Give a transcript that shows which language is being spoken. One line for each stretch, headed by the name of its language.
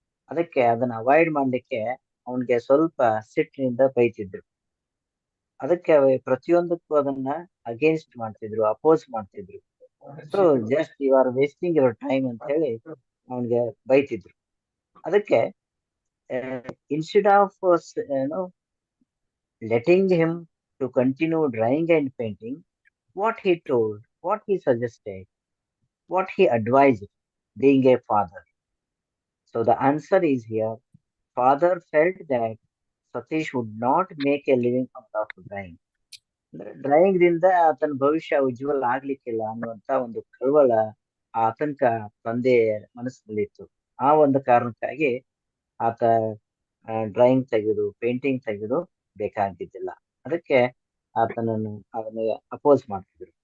Kannada: ಅದಕ್ಕೆ ಅದನ್ನ ಅವಾಯ್ಡ್ ಮಾಡ್ಲಿಕ್ಕೆ ಅವನಿಗೆ ಸ್ವಲ್ಪ ಸಿಟ್ಟಿನಿಂದ ಬೈತಿದ್ರು. ಅದಕ್ಕೆ ಪ್ರತಿಯೊಂದಕ್ಕೂ ಅದನ್ನ ಅಗೇನ್ಸ್ಟ್ ಮಾಡ್ತಿದ್ರು, ಅಪೋಸ್ ಮಾಡ್ತಿದ್ರು.
English: so just you are wasting your time
Kannada: ಅಂತ ಹೇಳಿ ಅವನಿಗೆ ಬೈತಿದ್ರು.
English: ಅದಕ್ಕೆ instead of letting him to continue drawing and painting, what he told, what he suggested, what he advised, being a father. So the answer is here. Father felt that Satish would not make a living out of drawing.
Kannada: Drawing ದಿಂದ ಆತನ ಭವಿಷ್ಯ ಉಜ್ವಲ ಆಗ್ಲಿಕ್ಕಿಲ್ಲ ಅನ್ನುವಂತ ಒಂದು ಕಳವಳ ಆತಂಕ ತಂದೆ ಮನಸ್ಸಿನಲ್ಲಿತ್ತು. ಆ ಒಂದು ಕಾರಣಕ್ಕಾಗಿ ಆತ ಡ್ರಾಯಿಂಗ್ ತೆಗೆದು ಪೇಂಟಿಂಗ್ ತೆಗೆದು ಬೇಕಾಗಿದ್ದಿಲ್ಲ. ಅದಕ್ಕೆ ಅದನ್ನ ಅಪೋಸ್ ಮಾಡ್ತಿದ್ರು.